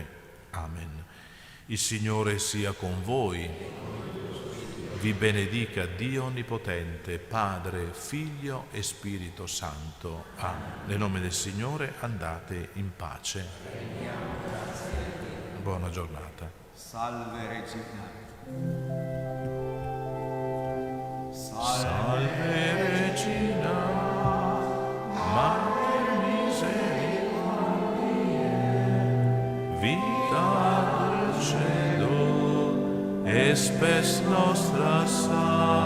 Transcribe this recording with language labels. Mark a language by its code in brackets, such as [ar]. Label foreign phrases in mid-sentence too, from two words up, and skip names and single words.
[it] Amen. Il Signore sia con voi. Vi benedica Dio Onnipotente, Padre, Figlio e Spirito Santo. Amen. Nel nome del Signore andate in pace. Buona giornata. [la] Salve Regina. Salve Regina, Mater misericordiae, vita dulcedo, e spes nostra salve.